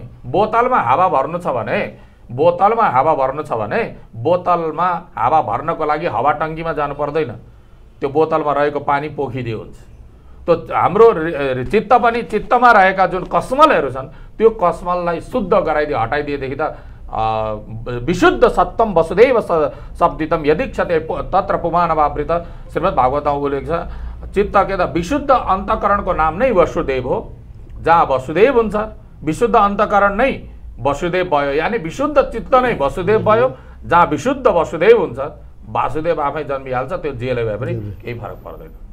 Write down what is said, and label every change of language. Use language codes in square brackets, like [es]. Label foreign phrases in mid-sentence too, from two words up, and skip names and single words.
[ne] बोतलमा हावा भर्नु छ भने बोतलमा हावा भर्नको लागि हावा टङ्कीमा जानु पर्दैन, त्यो बोतलमा रहेको पानी पोखिदिए हुन्छ। त हाम्रो चित्त पनि चित्तमा रहेका जुन कस्मलहरू छन् त्यो कस्मललाई शुद्ध गराइदिए हटाइदिएदेखि त [sa] विशुद्ध सत्यम वसुदेव शब्दितम यदीक्षते तत्र पुमानवावृत [ne] श्रीमद् भागवतमा उल्लेख छ। चित्त के त विशुद्ध अन्तःकरणको नाम नै वसुदेव हो। जहाँ वसुदेव हुन्छ विशुद्ध अन्तःकरण नै वसुदेव भयो, यानी विशुद्ध चित्त नै वसुदेव भयो। जहाँ विशुद्ध वसुदेव हुन्छ वासुदेव आफै जन्मिहाल्छ, त्यो जेले भए पनि केही फरक पर्दैन।